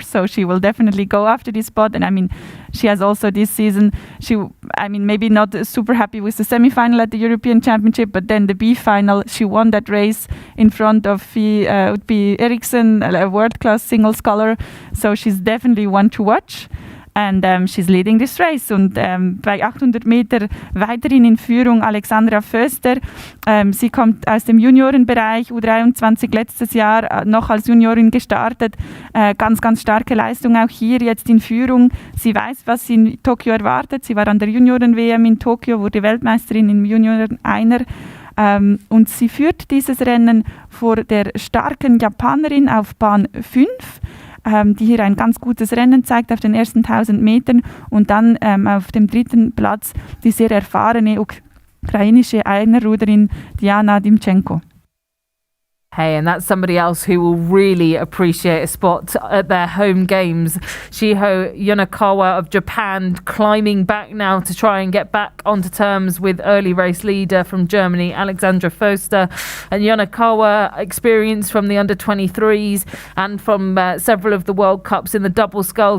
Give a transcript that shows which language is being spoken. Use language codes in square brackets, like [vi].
[en] So she will definitely go after this spot. And I mean, she has also this season, maybe not super happy with the semi-final at the European Championship, but then the B final, she won that race in front of would be Eriksson, a world-class single sculler. So she's definitely one to watch. And she's leading this race. [de] Und bei 800 Meter weiterhin in Führung Alexandra Foster. Sie kommt aus dem Juniorenbereich, U23 letztes Jahr noch als Juniorin gestartet. Ganz, ganz starke Leistung auch hier jetzt in Führung. Sie weiß, was sie in Tokio erwartet. Sie war an der Junioren-WM in Tokio, wurde Weltmeisterin im Junioren-Einer. Und sie führt dieses Rennen vor der starken Japanerin auf Bahn 5. Die hier ein ganz gutes Rennen zeigt auf den ersten 1000 Metern, und dann auf dem dritten Platz die sehr erfahrene ukrainische Einerruderin Diana Dimchenko. [en] Hey, and that's somebody else who will really appreciate a spot at their home games. Shiho Yonakawa of Japan climbing back now to try and get back onto terms with early race leader from Germany, Alexandra Foster. And Yonakawa, experience from the under-23s and from several of the World Cups in the double scull.